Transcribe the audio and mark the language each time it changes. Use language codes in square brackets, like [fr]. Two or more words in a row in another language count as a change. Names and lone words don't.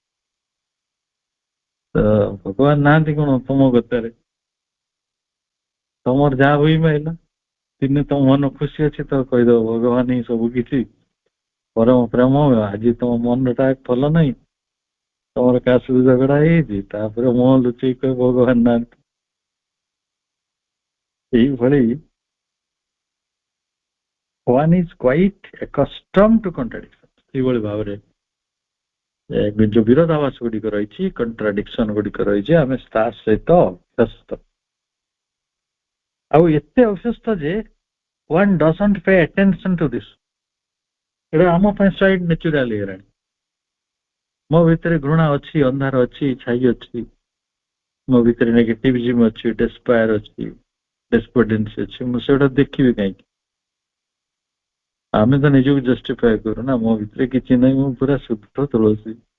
[or] ତ ଭଗବାନ ନାହାନ୍ତି କଣ ତମ କଥାରେ ତମର ଯାହା ହୁଇ ମାଇଲା ଦିନେ ତମ ମନ ଖୁସି ଅଛି ତ କହିଦବ ଭଗବାନ ହିଁ ସବୁ କିଛି ପରମ ପ୍ରେମ ଆଜି ତମ ମନଟା ଭଲ ନାହିଁ ତମର କାହା ସହିତ ଝଗଡା ହେଇଯାଇଛି ତାପରେ ମୁହଁ ଲୁଚେଇ କହ ଭଗବାନ ନାହାନ୍ତି ଏଇଭଳି [en] one is quite accustomed to contradiction [or] ସେଇଭଳି ଭାବରେ ଯୋଉ ବିରୋଧାଭାସ ଗୁଡିକ ରହିଛି କଣ୍ଟ୍ରାଡିକ୍ସନ ଗୁଡିକ ରହିଛି ଆମେ ତା ସହିତ ଅଭ୍ୟସ୍ତ ଆଉ ଏତେ ଅଭ୍ୟସ୍ତ ଯେ [en] one doesn't pay attention to this [or] ଏଇଟା ଆମ ପାଇଁ [en] side natural [or] ହେଇଗଲାଣି ମୋ ଭିତରେ ଘୃଣା ଅଛି ଅନ୍ଧାର ଅଛି ଛାଇ ଅଛି ମୋ ଭିତରେ ନେଗେଟିଭିଜମ ଅଛି ଡେସ୍ପାୟାର ଅଛି ଡେସ୍ପୋଡେନ୍ସି ଅଛି ମୁଁ ସେଗୁଡା ଦେଖିବି କାହିଁକି ଆମେ ତ ନିଜକୁ ଜଷ୍ଟିଫାଏ କରୁ ନା ମୋ ଭିତରେ କିଛି ନାହିଁ ମୁଁ ପୁରା ଶୁଦ୍ଧ ତୁଳସୀ